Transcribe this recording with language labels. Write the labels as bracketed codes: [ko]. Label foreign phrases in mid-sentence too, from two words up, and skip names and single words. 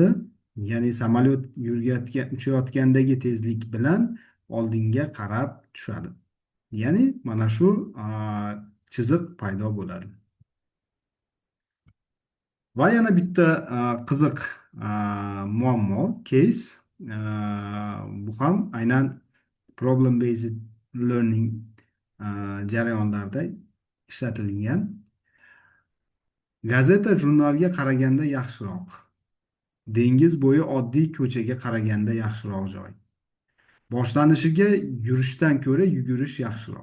[uz] Ya'ni samolyot uchayotgandagi tezlik bilan oldinga qarab tushadi. Ya'ni mana shu chiziq paydo bo'ladi. Va yana bitta qiziq muammo, case. Bu ham aynan [en] problem based learning [uz] jarayonlarida ishlatilgan. Gazeta jurnalga qaraganda yaxshiroq. Dengiz bo'yi oddiy ko'chaga qaraganda yaxshiroq joy. Boshlanishiga yurishdan ko'ra yugurish yaxshiroq.